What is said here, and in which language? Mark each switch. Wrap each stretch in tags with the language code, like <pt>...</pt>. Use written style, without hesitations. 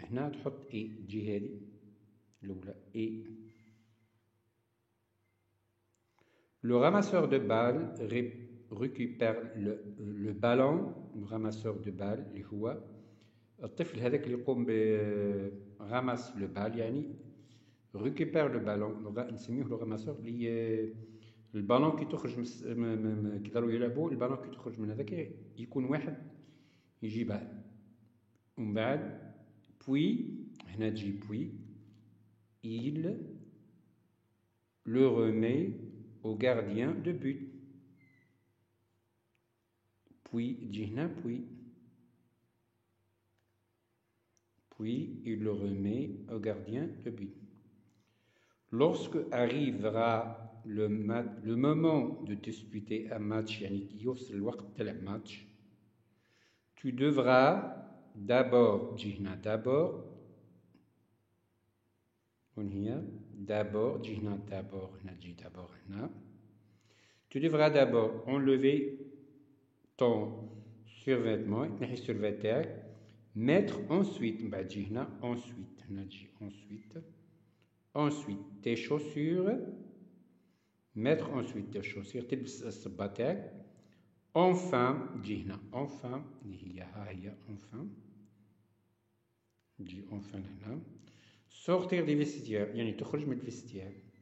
<ar>هنا تحط تجي هذه الأولى</ar> <fr>le ramasseur de balles récupère le ballon. le ramasseur de balles اللي هو الطفل هذاك اللي يقوم برمس لو بال يعني récupère le ballon.</fr> <ar>نسميه لو راماسور اللي البالون كي تخرج كي داروا يلعبوا البالون كي تخرج من هذاك يكون واحد يجيبها. ومن بعد</ar> <fr>puis</fr> <ar>هنا تجي</ar> <fr>puis il le remet au gardien de but. puis</fr> <ar>تجي هنا</ar> <fr>puis il le remet au gardien de but. lorsque arrivera le moment de disputer un match</fr> <ar>يعني يوصل الوقت تلعب</ar> <fr>match tu devras d'abord</fr> <ar>تجي هنا</ar> <fr>d'abord</fr> <ar>وهنا</ar> <fr>d'abord تجي هنا d'abord</fr> <ar>هنا تجي</ar> <fr>d'abord هنا tu devras d'abord enlever ton survêtement</fr> <ar>تنحي السرفات تاعك.</ar> <fr>mettre ensuite</fr> <ar>من بعد تجي هنا</ar> <fr>ensuite</fr> <ar>هنا تجي</ar> <fr>ensuite tes chaussures. mettre ensuite tes chaussures</fr> <ar>تلبس الصباط تاعك. enfin تجي هنا enfin اللي هي enfin تجي enfin هنا.</ar> <fr>sortir des vestiaires</fr> <ar>يعني تخرج من الفيستيار.</ar>